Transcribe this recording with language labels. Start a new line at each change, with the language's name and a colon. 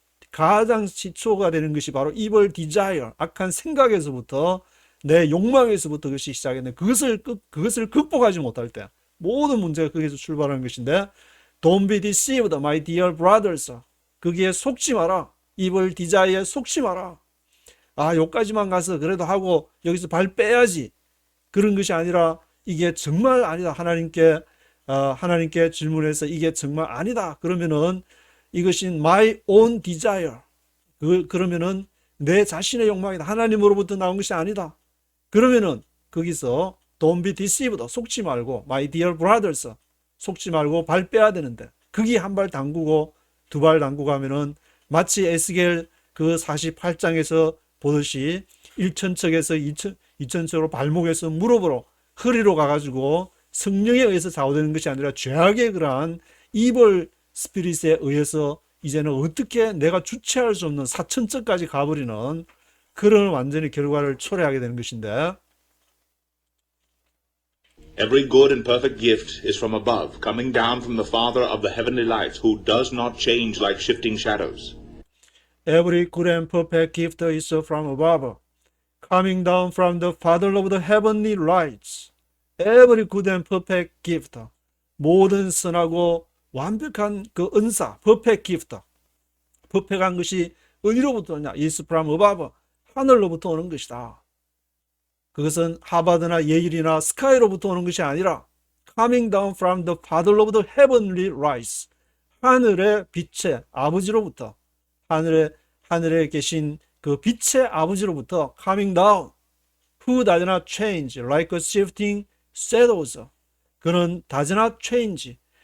Korean: 가장 시초가 되는 것이 바로 evil desire, 악한 생각에서부터 내 욕망에서부터 그것이 시작했는데 그것을 극복하지 못할 때 모든 문제가 거기서 출발하는 것인데
English: Don't be deceived, my dear brothers.
Korean: 거기에 속지 마라. evil desire에 속지 마라. 여기까지만 가서 그래도 하고 여기서 발 빼야지. 그런 것이 아니라 이게 정말 아니다. 하나님께 질문해서 이게 정말 아니다. 그러면은 이것이
English: my own desire.
Korean: 그러면은 내 자신의 욕망이다. 하나님으로부터 나온 것이 아니다. 그러면은 거기서
English: don't be deceived.
Korean: 속지 말고
English: my dear brothers.
Korean: 속지 말고 발 빼야 되는데 거기 한 발 담그고 두 발 담그고 하면은 마치 에스겔 그 48장에서 보듯이 1천척에서 2천척으로 발목에서 무릎으로 허리로 가가지고 성령에 의해서 좌우되는 것이 아니라 죄악의 그러한 evil 스피릿에 의해서 이제는 어떻게 내가 주체할 수 없는 4천척까지 가버리는 그런 완전히 결과를 초래하게 되는 것인데
English: Every good and perfect gift is from above, coming down from the Father of the heavenly lights, who does not change like shifting shadows. Every good and perfect gift is from above, coming down from the Father of the heavenly lights. Every good and perfect gift.
Korean: 모든 선하고 완벽한 그 은사, perfect gift. perfect한 것이 어디로부터 오냐?
English: is from above.
Korean: 하늘로부터 오는 것이다. 그것은 하버드나 예일이나 스카이로부터 오는 것이 아니라
English: coming down from the Father of the heavenly lights.
Korean: 하늘의 빛의 아버지로부터 하늘에 계신 그 빛의 아버지로부터
English: coming down. Who does not change like a shifting shadows. 그는 does not change.